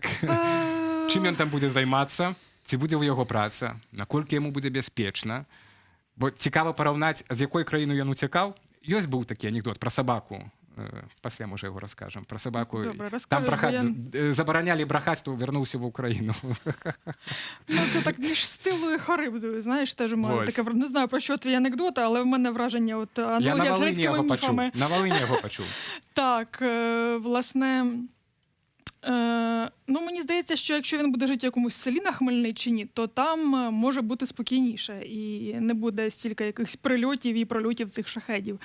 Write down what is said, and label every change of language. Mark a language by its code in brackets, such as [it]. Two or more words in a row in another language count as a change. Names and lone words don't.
[be] Чым ён там будзе займацца? Ці будзе ў яго праца? Наколькі яму будзе бяспечна? Бо цікава параўнаць, з якой краіны ён уцякаў. Ёсць быў такі анекдот пра сабаку. Пасля, можа, яго раскажам. Пра сабаку. Там забаранялі брахаць, то вярнуўся в Україну. [uk] Ну, це так між стилою Харибдою, знаєш, теж у мене таке, не знаю, про що твій анекдот, але в мене враження от аналогія з грецькими міфами. На Волині його почув. Так, власне, ну, мені здається, що якщо він буде жити в якомусь селі на Хмельниччині, то там може бути спокійніше і не буде стільки якихось прильотів і прольотів цих шахедів.